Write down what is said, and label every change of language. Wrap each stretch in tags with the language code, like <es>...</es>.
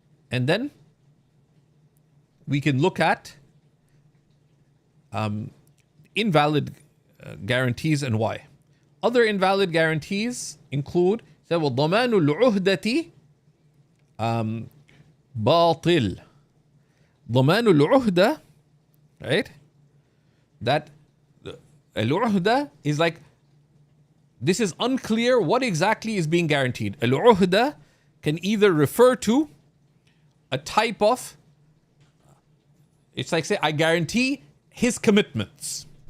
<en>And then we can look at invalid guarantees and why. Other invalid guarantees include, say,</en> <ar>وَضَمَانُ الْعُهْدَةِ بَاطِل. ضَمَانُ الْعُهْدَةِ,</ar> <en>right? That al-uhda is like, this is unclear what exactly is being guaranteed. Al-uhda can either refer to a type of, it's like say, I guarantee his commitments.</en>